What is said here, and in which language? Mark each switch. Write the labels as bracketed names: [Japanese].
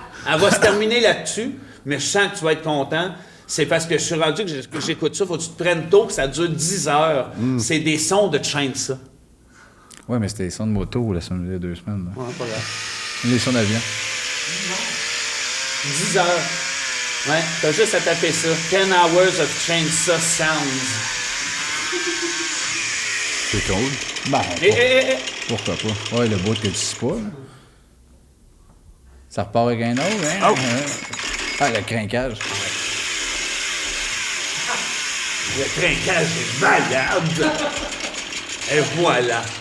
[French] Elle va se terminer là-dessus, mais je sens que tu vas être content. C'est parce que je suis rendu que j'écoute ça, faut que tu te prennes tôt, que ça dure 10 heures. C'est des sons de chaîne, ça. Oui, mais c'était les sons de moto, la semaine, il y a 2 semaines. Là. Ouais, pas grave. Les sons d'avion. 10 heures. Ouais, t'as juste à taper ça. [English] 10 hours of chainsaw sounds. [French] C'est cool. Ben, Eh. pourquoi pas? Ouais, le bout que tu sais pas, là. Ça repart avec un autre, hein? Oh. Ah, le crinquage. Le trinquage est malade. Et voilà.